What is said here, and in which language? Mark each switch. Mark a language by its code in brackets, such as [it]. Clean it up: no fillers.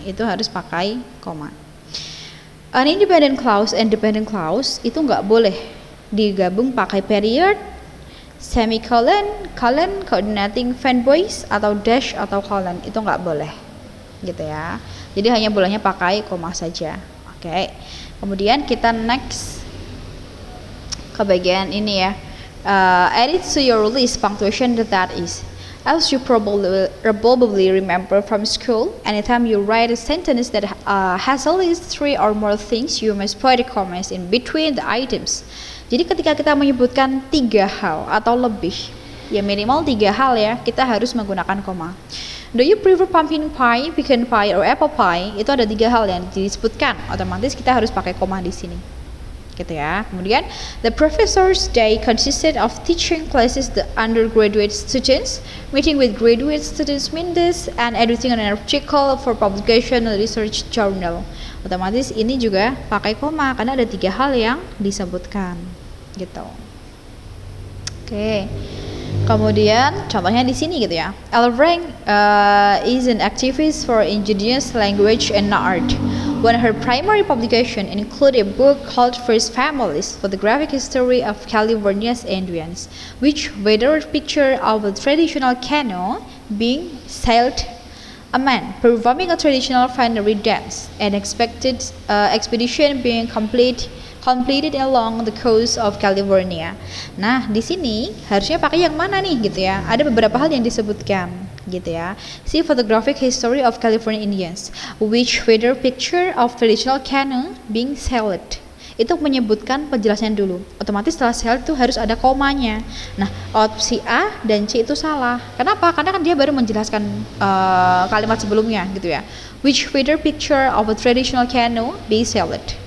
[id] Itu harus pakai koma. [en] An independent clause and dependent clause [id] itu nggak boleh digabung pakai period, semicolon, colon, coordinating fanboys atau dash atau colon. Itu nggak boleh gitu ya. Jadi hanya bolehnya pakai koma saja. Oke, kemudian kita next ke bagian ini ya. [en] Add it to your list punctuation that is. As you probably remember from school, anytime you write a sentence that has at least 3 or more things, you must put the commas in between the items. [id] Jadi ketika kita menyebutkan 3 hal atau lebih, ya minimal 3 hal ya, kita harus menggunakan koma. [en] Do you prefer pumpkin pie, pecan pie, or apple pie? [id] Itu ada 3 hal yang disebutkan. Otomatis kita harus pakai koma di sini. Gitu ya. Kemudian, [en] the professor's day consisted of teaching classes the undergraduate students, meeting with graduate students Mindes, and editing an article for publication in a research journal. [id] Otomatis ini juga pakai koma karena ada 3 hal yang disebutkan. Gitu. Oke. Kemudian contohnya di sini gitu ya. [en] Elrank is an activist for indigenous language and art. When her primary publication included a book called First Families: Photographic History of California's Indians, which featured a picture of a traditional canoe being sailed, a man performing a traditional finery dance, an expedition being completed along the coast of California. [id] Nah, di sini harusnya pakai yang mana nih gitu ya? Ada beberapa hal yang disebutkan gitu ya. [en] See photographic history of California Indians, which feature picture of traditional canoe being sailed. [id] Itu menyebutkan penjelasan dulu. Otomatis setelah sailed itu harus ada komanya. Nah, opsi A dan C itu salah. Kenapa? Karena kan dia baru menjelaskan kalimat sebelumnya gitu ya. [en] Which feature picture of a traditional canoe being sailed.